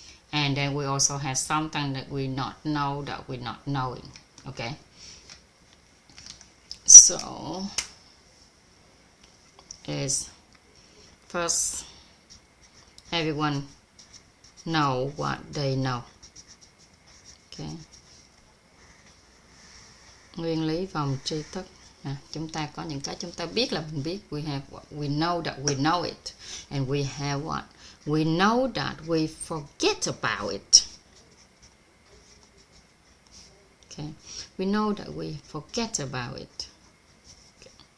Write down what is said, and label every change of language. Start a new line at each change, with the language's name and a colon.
English: And then we also have something that we not know that we're not knowing. Okay, so is first, everyone know what they know.
Vietnamese: Okay, nguyên lý vòng tri thức. Chúng ta có những cái chúng ta biết là mình biết.
English: We have what we know that we know it, and we have what we know that we forget about it. Okay, we know that we forget about it. Okay.